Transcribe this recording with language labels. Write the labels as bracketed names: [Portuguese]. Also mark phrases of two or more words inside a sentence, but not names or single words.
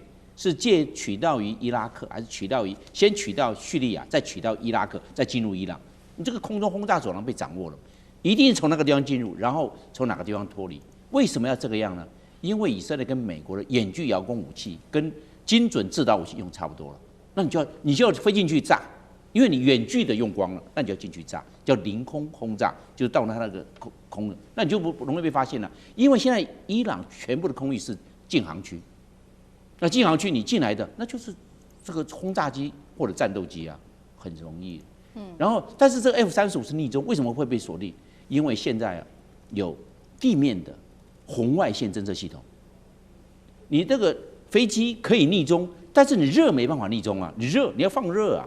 [Chinese] 是取道於伊拉克，還是先取到敘利亞，再取到伊拉克，再進入伊朗？你這個空中轟炸走廊被掌握了，一定從那個地方進入，然後從哪個地方脫離？為什麼要這個樣呢？因為以色列跟美國的遠距遙攻武器跟精準制導武器用差不多了，那你就要飛進去炸。因為你遠距的用光了，那你就要進去炸，叫凌空轟炸，就是到它那個空的，那你就不容易被發現了。因為現在伊朗全部的空域是禁航區，那禁航區你進來的那就是這個轟炸機或者戰鬥機啊，很容易。然後但是這個 F-35是匿蹤，為什麼會被鎖定？因為現在啊有地面的紅外線偵測系統，你這個飛機可以匿蹤，但是你熱沒辦法匿蹤啊，你要放熱啊。